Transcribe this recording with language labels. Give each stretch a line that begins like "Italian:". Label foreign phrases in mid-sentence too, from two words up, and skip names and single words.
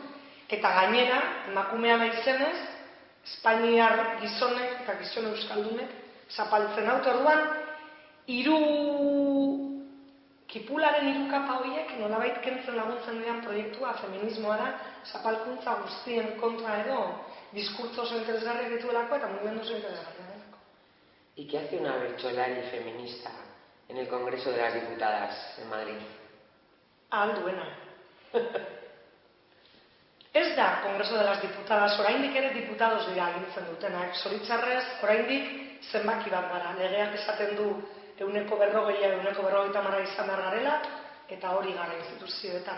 Basque: Eta gainera, emakumea naizenez, Espainiar gizonek eta gizon euskaldunek zapaltzen dut. Orduan, kipularen hirukapa horiek nolabait kentzen laguntzen dian proiektua feminismoa da, zapalkuntza guztien kontra edo diskurtso oso interesgarriak dituelako eta mugimendu oso interesgarriak delako.
Spanish: ¿Y qué hace una bertsolari feminista en el Congreso de las Diputadas en Madrid?
Basque: Duena. Ez da Congreso de las Diputadas, oraindik ere diputados dira agintzen dutenak. Zoritxarrez, oraindik zenbaki bat gara. Legeak esaten du 140 150 izan behar garela, eta hori gara instituzioetan.